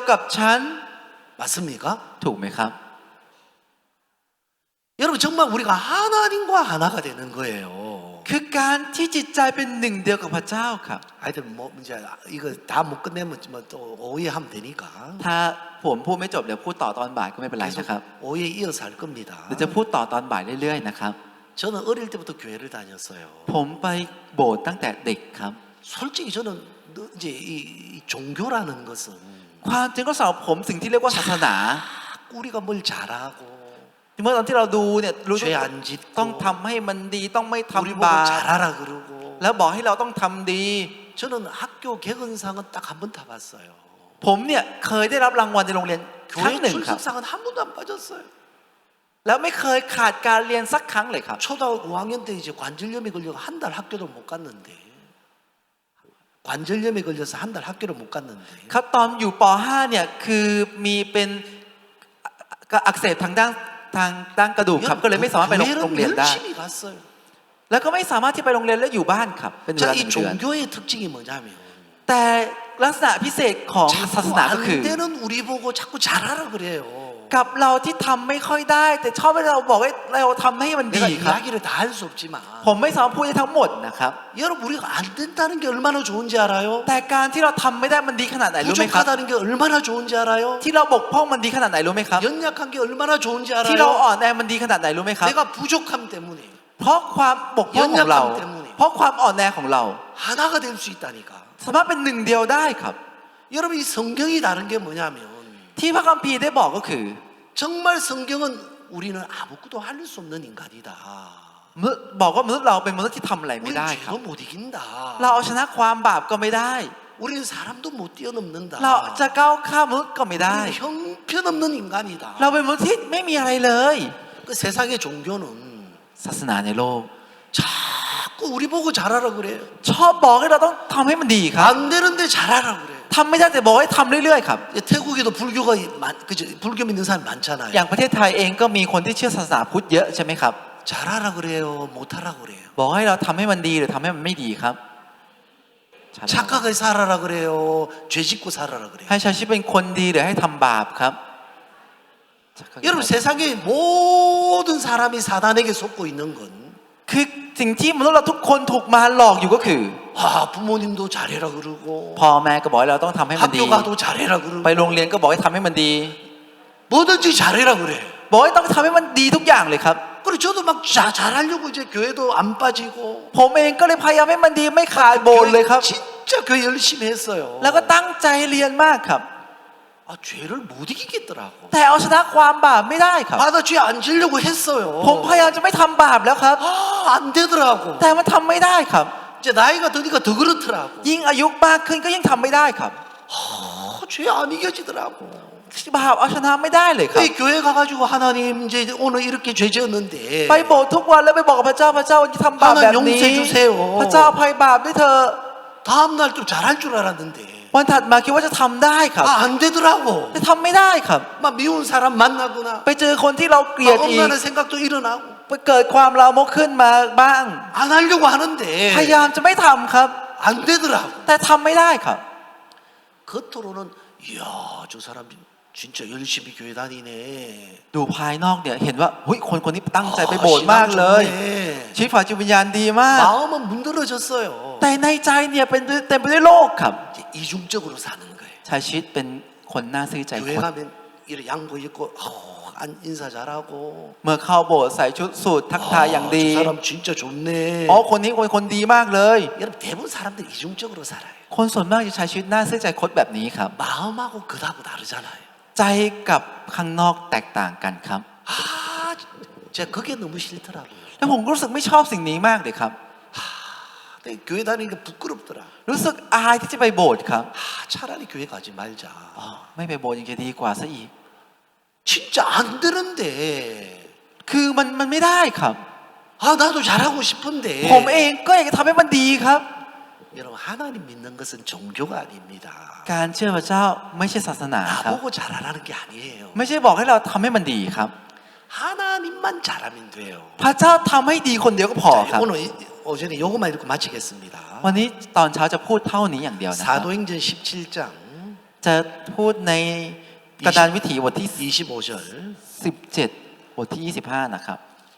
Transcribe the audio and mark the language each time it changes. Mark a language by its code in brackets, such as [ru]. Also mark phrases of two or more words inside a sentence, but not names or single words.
[ko] 맞습니까? [th] ถูกไหมครับ [ko] 여러분 정말 우리가 하나님과 하나가 되는 거예요. [th] คือการที่จิตใจเป็นหนึ่งเดียวกับพระเจ้าครับ [ko] 하여튼 뭐 이제 이거 다 못 끝내면 또 오해하면 되니까 [th] ถ้าผมพูดไม่จบเดี๋ยวพูดต่อตอนบ่ายก็ไม่เป็นไรนะครับ [ko] 계속 오해 이어서 할 겁니다. [th] เดี๋ยวจะพูดต่อตอนบ่ายเรื่อยๆนะครับ [ko] 저는 어릴 때부터 교회를 다녔어요. [th] ผมไปโบสถ์ตั้งแต่เด็กครับ [ko] 솔직히 저는 이제 이 종교라는 것은 [th] ความจริงก็สำหรับผมสิ่งที่เรียกว่าศาสนา [ko] 우리가 뭘 잘하고 [th] เมื่อตอนที่เราดูเนี่ยรู้ [ko] 죄 안 [th] ต้อง [ko] 짓고 [th] ทำให้มันดีต้องไม่ [ko] 우리 [th] ทำ [ko] 보고 [th] บาป [ko] 잘하라 그러고 [th] แล้วบอกให้เราต้องทำดี [ko] 저는 학교 개근상은 딱 한 번 타봤어요. [th] ผมเนี่ยเคยได้รับรางวัลในโรงเรียนครั้ง [ko] 교회 [th] หนึ่งครับ [ko] 출석상은 한 번도 안 빠졌어요. [th] แล้วไม่เคยขาดการเรียนสักครั้งเลยครับ [ko] 초등학교 5학년 때 이제 관절염이 걸려 한 달 학교도 못 갔는데 관절염에 걸려서 한 달 학교를 못 갔는데 [th] ครับตอนอยู่ป .5 เนี่ยคือมีเป็นอักเสบทางด้านกระดูกครับก็เลยไม่สามารถไปโรงเรียน [ko] 교회를 [th] ได้ [ko] 열심히 갔어요. [th] แล้วก็ไม่สามารถที่ไปโรงเรียนแล้วอยู่บ้านครับเป็นเวลา [ko] 자, [th] ห [ko] 이 [th] นึ่งเดือน [ko] 종교의 특징이 뭐냐면 [th] แต่ลักษณะพิเศษของศาส [ko] 자꾸 [th] นาก็คือ [ko] 안 되는 우리 보고 자꾸 잘하라 그래요. [th] กับเราที่ทำไม่ค่อยได้ แต่ชอบให้เราบอกให้เราทำให้มันดี [ko] 내가 [th] ครับ [ko] 이야기를 다 할 수 없지만 [th] ผมไม่สามารถพูดได้ทั้งหมดนะครับ [ko] 여러분 우리가 안 된다는 게 얼마나 좋은지 알아요? [th] แต่การที่เราทำไม่ได้มันดีขนาดไหนรู้ไหมครับ [ko] 부족하다는 게 얼마나 좋은지 알아요? [th] ที่เราบกพร่องมันดีขนาดไหนรู้ไหมครับ [ko] 연약한 게 얼마나 좋은지 [th] ที่เรา [ko] 알아요? [th] อ่อนแอมันดีขนาดไหนรู้ไหมครับ [ko] 내가 부족함 때문에 [th] เพราะความบกพร่องของเรา เพราะความอ่อนแอของเรา [ko] 하나가 될 수 있다니까. [th] สามารถเป็นหนึ่งเดียวได้ครับ [ko] 여러분 이 성경이 다른 게 뭐냐면 [th] ที่พระคัมภีร์ได้บอกก็คือ [ko] 정말 성경은 우리는 아무것도 할 수 없는 인간이다. [th] บอกว่ามนุษย์เราเป็นมนุษย์ที่ทำอะไรไม่ [ko] 우리는 [th] ได้ครับ [ko] 죄도 못 이긴다. [th] เราเอาชนะความบาปก็ไม่ได้ [ko] 우리는 사람도 못 뛰어넘는다. [th] เราจะก้าวข้ามมนุษย์ก็ไม่ได้ [ko] 우리는 형편없는 인간이다. [th] เราเป็นมนุษย์ที่ไม่มีอะไรเลย [ko] 그 세상의 종교는 [th] ศาสนาในโลก [ko] 자꾸 우리 보고 잘하라 그래요. [th] ชอบบอกให้เราต้องทำให้มันดีครับ [ko] 안 되는데 잘하라 그래요. [th] ทำไม่ได้แต่บอกให้ทำเรื่อยๆครับ [ko] 태국에도 불교가 그죠? 불교 믿는 사람 많잖아요. [th] อย่างประเทศไทยเองก็มีคนที่เชื่อศาสนาพุทธเยอะใช่ไหมครับ [ko] 잘하라 그래요. 못하라 그래요. [th] บอกให้เราทำให้มันดีหรือทำให้มันไม่ดีครับ [ko] 착하게 살아라 그래요. 죄 짓고 살아라 그래요. [th] ให้ใช้ชีวิตเป็นคนดีหรือให้ทำบาปครับ [ko] 여러분 세상의 모든 사람이 사단에게 속고 있는 건 [th] คือสิ่งที่มนุษย์เราทุกคนถูกมารหลอกอยู่ก็คือ [ko] 부모님도 잘해라 그러고 [th] พ่อแม่ก็บอกให้เราต้องทำให้มันดี [ko] 학교 가도 잘해라 그러고 [th] ไปโรงเรียนก็บอกให้ทำให้มันดี [ko] 뭐든지 잘해라 그래. [th] บอกให้ต้องทำให้มันดีทุกอย่างเลยครับ [ko] 그리고 저도 막 잘하려고 이제 교회도 안 빠지고 [th] ผมเองก็เลยพยายามให้มันดีไม่ขาดโบสถ์เลยครับ [ko] 진짜 교회 열심히 했어요. [th] แล้วก็ตั้งใจเรียนมากครับ [ko] 죄를 못 이기겠더라고. [th] แต่เอาชนะความบาปไม่ได้ครับ [ko] 나 죄 안 지려고 했어요. [th] ผมพยายามจะไม่ทำบาปแล้วครับ [ko] 안 되더라고. [th] แต่มันทำไม่ได้ครับ [ko] 이제 나이가 드니까 더 그렇더라고. [th] ยิ่งอายุมากขึ้นก็ยิ่งทำไม่ได้ครับ [ko] 죄 안 이겨지더라고. [th] บาปเอาชนะไม่ได้เลยครับ [ko] 이 교회 가가지고 하나님 이제 오늘 이렇게 죄 지었는데 [th] ไปโบสถ์ทุกวันแล้วไปบอกกับพระเจ้าวันที่ทำบาปแบบนี้ [ko] 하나님 용서해주세요. [th] พระเจ้าอภัยบาปด้วยเถอะ [ko] 다음 날 좀 잘할 줄 알았는데 [th] วันถัดมาคิดว่าจะทำได้ครับ [ko] 안 되더라고. [th] แต่ทำไม่ได้ครับ [ko] 막 미운 사람 만나거나 [th] ไปเจอคนที่เราเกลียด [ko] 막 [th] อีก [ko] 엄마는 생각도 일어나고 [th] ไปเกิดความลามกขึ้นมาบ้าง [ko] 안 하려고 하는데 [th] พยายามจะไม่ทำครับ [ko] 안 되더라고. [th] แต่ทำไม่ได้ครับ [ko] 겉으로는 이야 저 사람 진짜 열심히 교회 다니네. [th] ดูภายนอกเนี่ยเห็นว่าเฮ้ยคนนี้ตั้งใจไปโบสถ์มากเลย [ko] 좋네. [th] ชีวิตฝ่ายจิตวิญญาณดีมาก [ko] 마음은 문드러졌어요. [th] แต่ในใจเนี่ยเป็นเต็มไปด้วยโลกครับ [ko] 이제 이중적으로 사는 거예요. [th] ใช้ชีวิตเป็นคนน่าซื่อใจค [ko] 교회 [th] น [ko] 가면 이런 양복 입고 인사 잘하고 [th] เมื่อเข้าโบสถ์ใส่ชุดสูททักทายอย่างดี [ko] 저 사람 진짜 좋네. [th] อ๋อคนนี้เป็นคนดีมากเลย [ko] 여러분 대부분 사람들 이중적으로 살아요. [th] คนส่วนมากจะใช้ชีวิตน่าซื่อใจคดแบบนี้ครับ [ko] 마음하고 그하고 다르잖아요. [th] ใจกับข้างนอกแตกต่างกันครับ [ko] 제가 그게 너무 싫더라고요. [th] แล้วผมรู้สึกไม่ชอบสิ่งนี้มากเลยครับ [ko] 근데 교회 다니니까 부끄럽더라. [th] รู้สึกอายที่จะไปโบสถ์ครับ [ko] 차라리 교회 가지 말자. [th] ไม่ไปโบสถ์ยังจะดีกว่าซะอีก [ko] 진짜 안 되는데. [th] คือมันไม่ได้ครับ [ko] 나도 잘하고 싶은데. [th] ผมเองก็อยากจะทำให้มันดีครับ [ko] 여러분 하나님 믿는 것은 종교가 아닙니다. [th] การเชื่อพระเจ้าไม่ใช่ศาสนาครับ [ko] 나보고 잘하라는 게 아니에요. [th] ไม่ใช่บอกให้เราทำให้มันดีครับ [ko] 하나님만 잘하면 돼요. [th] พระเจ้าทำให้ดีคนเดียวก็พอครับ [ko] 오늘 오전에 요거만 읽고 마치겠습니다. [th] วันนี้ตอนเช้าจะพูดเท่านี้อย่างเดียวนะครับ [ko] 사도행전 17장 [th] จะพูดในกระดานวิถีบทที่ [ko] 25절 [th] 17 บทที่ 25 นะครับ